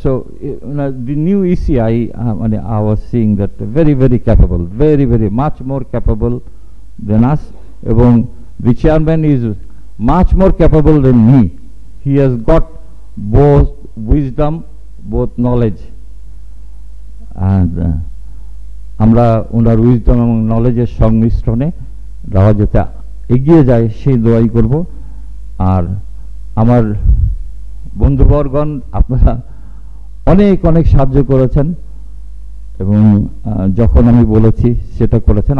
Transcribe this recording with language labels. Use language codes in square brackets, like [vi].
[en] So the new EC I was seeing that very very capable, very very much more capable than us. [bn] এবং [en] The chairman is much more capable than me. He has got both wisdom, both knowledge, and [bn] আমরা ওনার wisdom এবং নলেজের সংমিশ্রণে রাওয়া যেতে এগিয়ে যায় সেই দোয়াই করব। আর আমার বন্ধুবর্গণ, আপনারা অনেক অনেক সাহায্য করেছেন এবং যখন আমি বলেছি সেটা করেছেন।